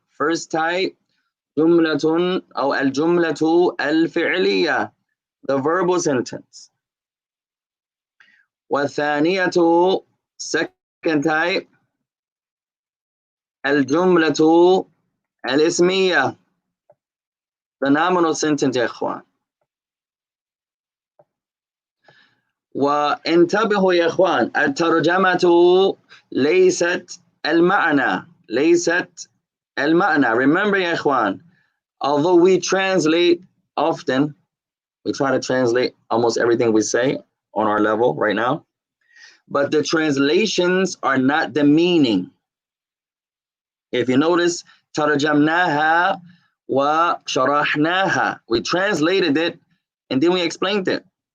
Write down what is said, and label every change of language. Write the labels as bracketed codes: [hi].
[en] First type, [ar] جملة أو الجملة الفعلية, [en] the verbal sentence. [ar] والثانية, [en] second type, [ar] الجملة الاسمية, [en] the nominal sentence [ar] يا إخوان. وانتبهوا يا إخوان, الترجمة ليست المعنى. ليست المعنى. [en] Remember [ar] يا إخوان, [en] although we translate often, we try to translate almost everything we say on our level right now, but the translations are not the meaning. If you notice, [ar] ترجمناها وشرحناها, [en] we translated it and then we explained it.